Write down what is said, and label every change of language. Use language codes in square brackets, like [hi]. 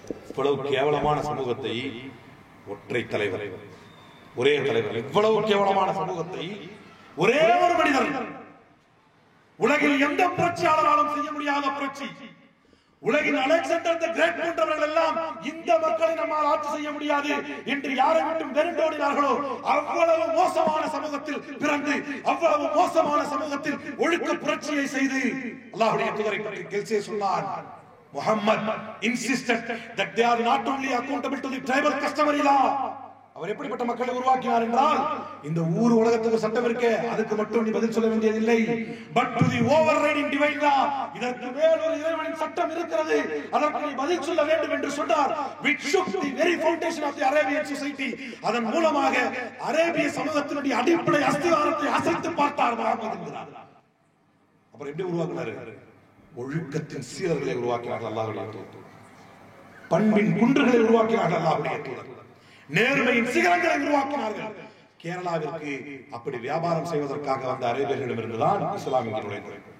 [ta] இவ்வளவு கேவலமான சமூகத்தை ஒற்றை தலைவர், ஒரே தலைவர், இவ்வளவு கேவலமான சமூகத்தை ஒரே ஒரு மனிதர், உலகில் எந்த புரட்சியாளராலும் செய்ய முடியாத புரட்சி, உலகின் அலெக்சாண்டர் தி கிரேட் போன்றவர்கள் எல்லாம் இந்த மக்களை நம்மால் ஆட்சி செய்ய முடியாது என்று யாரை விட்டும் வெறுண்டோடினார்களோ அவ்வளவு மோசமான சமூகத்தில் பிறந்து அவ்வளவு மோசமான சமூகத்தில் ஒழுக்க புரட்சியை செய்து அல்லாஹ்வுடைய தூதரை பற்றி கெல்சே சொன்னார். [en] Muhammad insisted that they are not only accountable to the tribal customary law. [ta] அவர் எப்படிப்பட்ட மக்களை உருவாக்கினார் என்றால், இந்த ஊர் உலகத்துக்கு சட்டம் இருக்கு, அதுக்கு மட்டும் நீ பதில் சொல்ல வேண்டியதில்லை. [en] but to the overriding divine law, [ta] இதற்கு மேல் ஒரு இறைவனின் சட்டம் இருக்கிறது, அதற்கு நீ பதில் சொல்ல வேண்டும் என்று சொன்னார். [en] which shook the very foundation of the Arabian society. [ta] அதன் மூலமாக அரேபிய சமூகத்தினுடைய அடிப்படை அஸ்திவாரத்தை அசைத்து பார்த்தார் முஹம்மது என்கிறார். அப்புறம் எப்படி உருவாக்கினார்? ஒழுக்கத்தின் சீரர்களை உருவாக்கினார்கள் அல்லாஹ்வுடைய தூதர். பண்பின் குன்றுகளை உருவாக்கினார்கள் அல்லாஹ்வுடைய தூதர். நேர்மையின் சிகரங்களை உருவாக்கினார்கள். கேரளாவிற்கு அப்படி வியாபாரம் செய்வதற்காக வந்த அரேபியர்களிடமிருந்துதான் இஸ்லாம் இங்கே நுழைந்தது.